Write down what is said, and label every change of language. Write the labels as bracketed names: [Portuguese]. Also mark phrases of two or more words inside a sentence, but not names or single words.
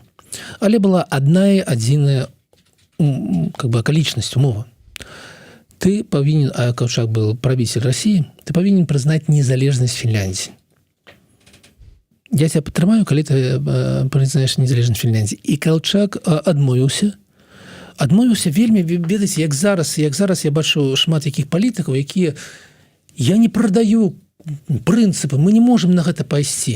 [Belarusian] Але была адзіная акалічнасць, умова. Ты павінен, [Russian] а Калчак был правитель России, [Belarusian] ты павінен прызнаць незалежнасць Фінляндіі. [Russian] Я тебя [Belarusian] падтрымаю, калі ты прызнаеш незалежнасць Фінляндіі. І Калчак адмовіўся вельмі, ведаеце, як зараз я бачу шмат якіх палітыкаў, якія я не прадаю прынцыпы, [Russian] мы не можем [Belarusian] на гэта пайсці.